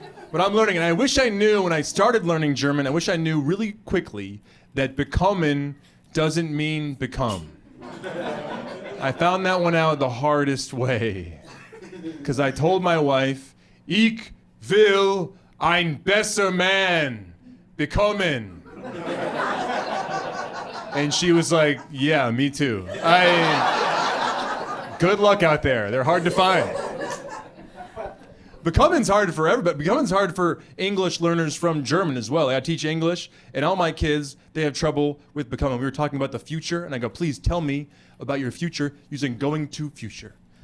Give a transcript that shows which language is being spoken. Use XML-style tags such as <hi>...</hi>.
<en>But I'm learning, and I wish I knew when I started learning German, I wish I knew really quickly that bekommen doesn't mean become. I found that one out the hardest way. Because I told my wife,</en> <de>ich will ein besser man bekommen.</de> <en>And she was like, yeah, me too. Good luck out there. They're hard to find. Bekommen's hard for everybody. Bekommen's hard for English learners from German as well. I teach English, and all my kids, they have trouble with bekommen. We were talking about the future, and I go, please tell me about your future using going to future.</en>